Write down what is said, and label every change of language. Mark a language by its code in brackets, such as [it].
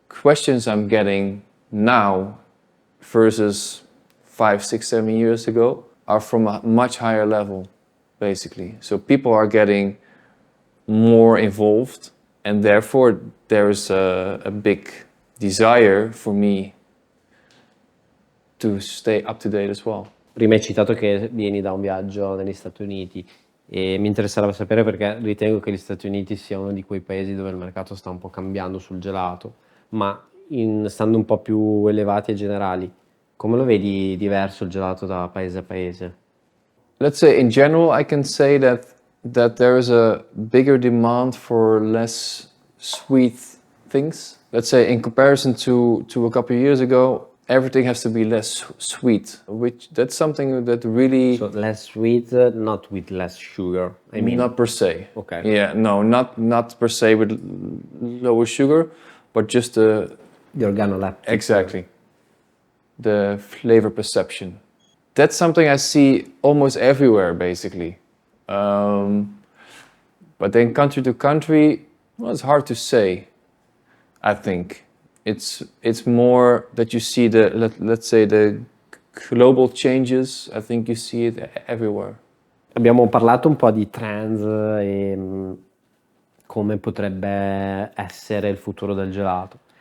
[en] questions I'm getting now versus 5, 6, 7 years ago are from a much higher level, basically. So people are getting more involved, and therefore there's a big desire for me to stay up to date as well. [it] Prima hai citato che vieni da un viaggio negli Stati Uniti e mi interessava sapere perché ritengo che gli Stati Uniti sia uno di quei paesi dove il mercato sta un po' cambiando sul gelato, ma stando un po' più elevati e generali, come lo vedi diverso il gelato da paese a paese? [en] Let's say in general, I can say that there is a bigger demand for less sweet things. Let's say in comparison to a couple of years ago, everything has to be less sweet, which that's something that really... So less sweet, not with less sugar, I mean. Not per se. Okay. Yeah, no, not per se with lower sugar, but just the organoleptic. Exactly. The flavor perception. That's something I see almost everywhere, basically. But then country to country, well, it's hard to say, I think. It's more that you see let's say the global changes. I think you see it everywhere. [it] Abbiamo parlato un po' di trends e come potrebbe essere il futuro del gelato.